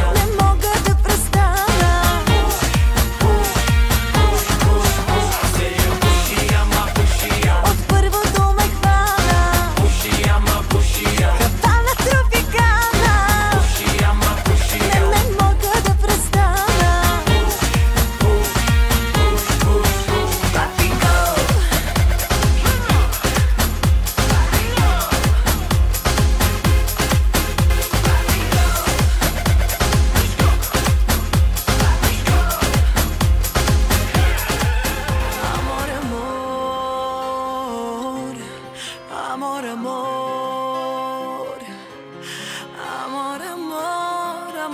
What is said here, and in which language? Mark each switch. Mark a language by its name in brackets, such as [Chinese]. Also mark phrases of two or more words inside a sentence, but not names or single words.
[Bulgarian] не мога да престана. Аз се я пуши, ама пуши я. От първото ме хвана, Пуши, ама пуши я. капана тропикана, Пуши, ама пуши я. не мога да престана. [English] Papi go. [Spanish] Amor, amor, amor, amor, amor, amor,